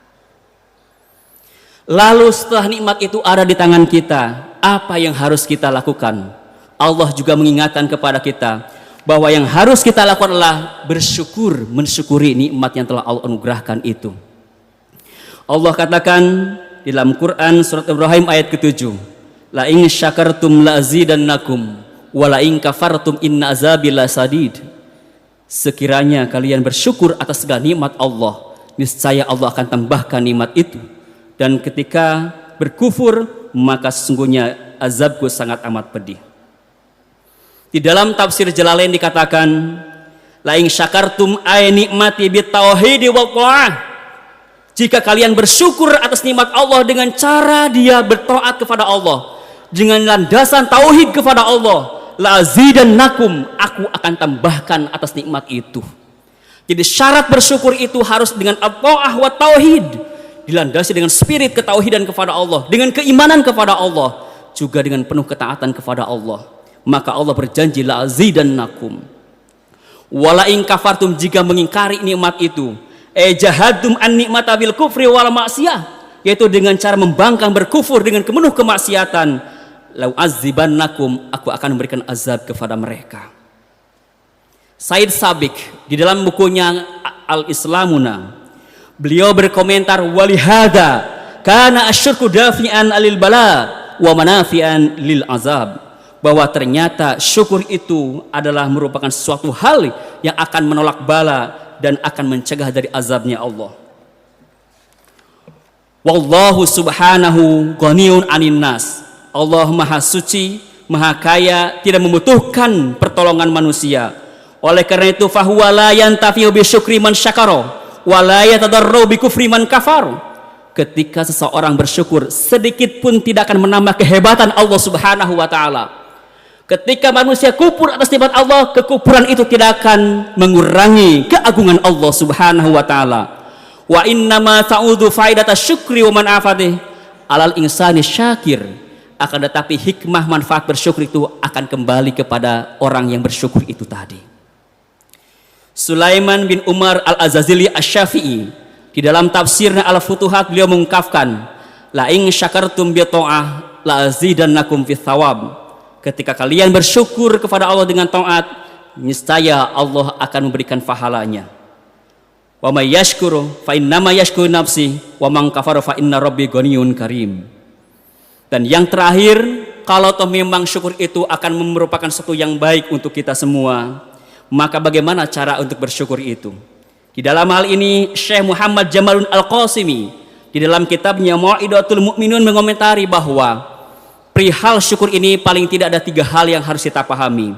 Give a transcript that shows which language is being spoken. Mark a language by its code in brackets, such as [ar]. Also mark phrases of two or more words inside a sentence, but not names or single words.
[id] Lalu setelah nikmat itu ada di tangan kita, apa yang harus kita lakukan? Allah juga mengingatkan kepada kita bahwa yang harus kita lakukan adalah bersyukur, mensyukuri nikmat yang telah Allah anugerahkan itu. Allah katakan di dalam Quran surat Ibrahim ayat ke-7, [ar] لئن شكرتم لأزيدنكم ولئن كفرتم إن عذابي لشديد. [id] Sekiranya kalian bersyukur atas segala nikmat Allah, niscaya Allah akan tambahkan nikmat itu, dan ketika berkufur maka sesungguhnya azabku sangat amat pedih. Di dalam tafsir Jalalain dikatakan, [ar] لئن شكرتم أي نعمتي بالتوحيد والطاعة. [id] Jika kalian bersyukur atas nikmat Allah dengan cara dia bertaat kepada Allah, dengan landasan tauhid kepada Allah, [ar] لأزيدنكم, [id] aku akan tambahkan atas nikmat itu. Jadi syarat bersyukur itu harus dengan [ar] الطاعة والتوحيد, [id] dilandasi dengan spirit ketauhidan kepada Allah, dengan keimanan kepada Allah, juga dengan penuh ketaatan kepada Allah. Maka Allah berjanji [ar] لأزيدنكم ولئن كفرتم, [id] jika mengingkari nikmat itu, [ar] جحدتم النعمة بالكفر والمعصية, [id] yaitu dengan cara membangkang berkufur dengan penuh kemaksiatan, [ar] لأعذبنكم, [id] aku akan memberikan azab kepada mereka. Said Sabiq di dalam bukunya Al-Islamuna, beliau berkomentar, [ar] ولهذا كان الشكر دافعا للبلاء ومانعا للعذاب, [id] bahwa ternyata syukur itu adalah merupakan suatu hal yang akan menolak bala dan akan mencegah dari azabnya Allah. [ar] والله سبحانه غني عن الناس. [id] Allah maha suci, maha kaya, tidak membutuhkan pertolongan manusia. Oleh karena itu [ar] فهو لا ينتفع بشكر من شكر ولا يتضرر بكفر من كفر. [id] Ketika seseorang bersyukur, sedikit pun tidak akan menambah kehebatan Allah Subhanahu wa taala. Ketika manusia kufur atas nikmat Allah, kekufuran itu tidak akan mengurangi keagungan Allah Subhanahu wa taala. [ar] وإنما تعود فائدة الشكر ومنفعته على الإنسان الشاكر. [id] Akan tetapi hikmah manfaat bersyukur itu akan kembali kepada orang yang bersyukur itu tadi. Sulaiman bin Umar Al-Azazili Asy-Syafi'i di dalam tafsirnya Al-Futuhat, beliau mengungkapkan, [ar] لئن شكرتم بالطاعة لأزيدنكم في الثواب. [id] Ketika kalian bersyukur kepada Allah dengan taat, niscaya Allah akan memberikan pahalanya. [ar] ومن يشكر فإنما يشكر لنفسه ومن كفر فإن ربي غني كريم. [id] Dan yang terakhir, kalau toh memang syukur itu akan merupakan sesuatu yang baik untuk kita semua, maka bagaimana cara untuk bersyukur itu? Di dalam hal ini Syekh Muhammad Jamalun Al-Qasimi di dalam kitabnya Mau'idatul Mu'minun mengomentari bahwa perihal syukur ini paling tidak ada 3 hal yang harus kita pahami.